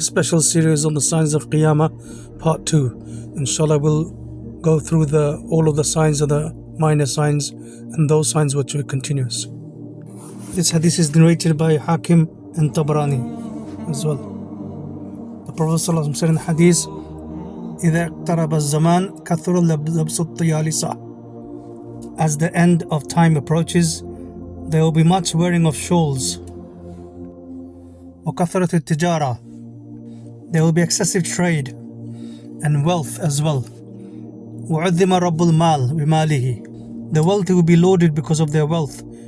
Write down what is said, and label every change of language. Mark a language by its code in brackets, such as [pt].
[en] Special series on the signs of Qiyamah, part 2. InshaAllah we'll go through all of the signs of the minor signs and those signs which are continuous. This hadith is narrated by Hakim and Tabarani as well. The Prophet ﷺ said in the hadith, [ar] إِذَا اقْتَرَبَ الزَّمَانِ كَثُرَ لَبْسُ الطِّيَالِسَةِ. [en] As the end of time approaches, there will be much wearing of shawls. [ar] وَكَثْرَةِ التِّجَارَةِ. [en] There will be excessive trade and wealth as well. [ar] وَعُذِّمَ رَبُّ الْمَالِ بِمَالِهِ. [en] The wealthy will be lauded because of their wealth.